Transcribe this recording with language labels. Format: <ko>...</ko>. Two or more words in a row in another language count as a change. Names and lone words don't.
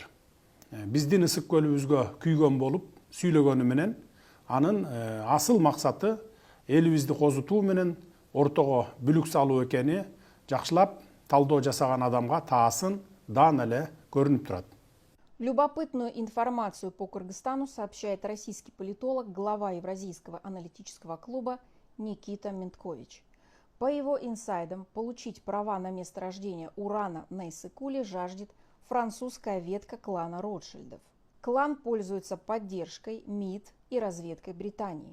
<ky>Биздин ысык көлүбүзгө күйгөн болуп сүйлөгөнү менен анын асыл максаты элибизди козутуу менен ортого бүлүк салуу экени жакшылап талдоо жасаган адамга таасын даана эле көрүнүп турат.</ky> <ru>Любопытную информацию по Кыргызстану сообщает российский политолог, глава Евразийского аналитического клуба Никита Менткович. По его инсайдам, получить права на месторождение урана на Иссык-Куле жаждет французская ветка клана Ротшильдов. Клан пользуется поддержкой МИД и разведкой Британии.</ru>